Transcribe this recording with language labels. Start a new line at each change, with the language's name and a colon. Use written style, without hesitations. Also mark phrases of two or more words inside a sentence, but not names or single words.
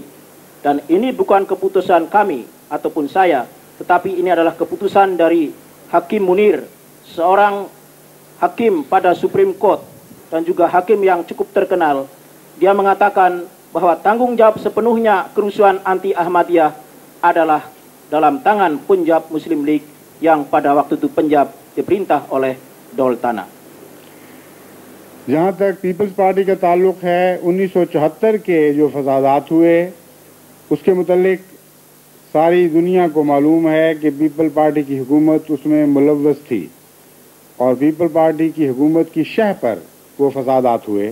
Indonesian: Dan ini bukan keputusan kami ataupun saya, tetapi ini adalah keputusan dari Hakim Munir, seorang hakim pada Supreme Court dan juga hakim yang cukup terkenal. Dia mengatakan bahwa tanggung jawab sepenuhnya kerusuhan anti Ahmadiyah adalah dalam tangan Punjab Muslim League yang pada waktu itu Punjab diperintah oleh Dowltana.
Urdu: جہاں تک پیپلز پارٹی کا تعلق ہے، 1974 کے جو فسادات ہوئے اس کے متعلق ساری دنیا کو معلوم ہے کہ پیپل پارٹی کی حکومت اس میں ملوث تھی اور پیپل پارٹی کی حکومت کی شہ پر وہ فسادات ہوئے.